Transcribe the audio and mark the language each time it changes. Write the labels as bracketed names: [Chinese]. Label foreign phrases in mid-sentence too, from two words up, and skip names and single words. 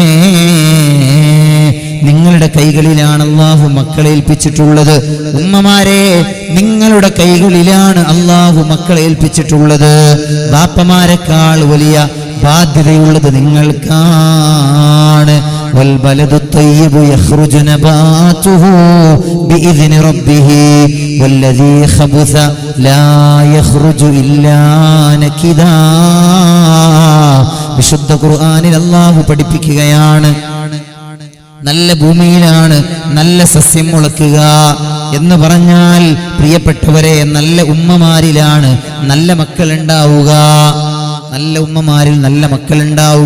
[Malayalam] നിങ്ങളുടെ കൈകളിലാണ് അല്ലാഹു മക്കളെ ഏൽപ്പിച്ചിട്ടുള്ളത്. ഉമ്മമാരെ, നിങ്ങളുടെ കൈകളിലാണ് അല്ലാഹു മക്കളെ ഏൽപ്പിച്ചിട്ടുള്ളത്. ബാപ്പമാരെക്കാൾ വലിയ ബാധ്യതയുള്ളത് നിങ്ങൾക്കാണ്. [Arabic] والبلد الطيب يخرج نباته بإذن ربه والذي خبث لا يخرج إلا نكدا. [Malayalam] വിശുദ്ധ ഖുർആനിൽ അല്ലാഹു പഠിപ്പിക്കുകയാണ്, നല്ല ഭൂമിയിലാണ് നല്ല സസ്യം മുളക്കുക എന്ന് പറഞ്ഞാൽ പ്രിയപ്പെട്ടവരെ, നല്ല ഉമ്മമാരിലാണ് നല്ല മക്കൾ ഉണ്ടാവുക. നല്ല ഉമ്മമാരിൽ നല്ല മക്കൾ ഉണ്ടാവും.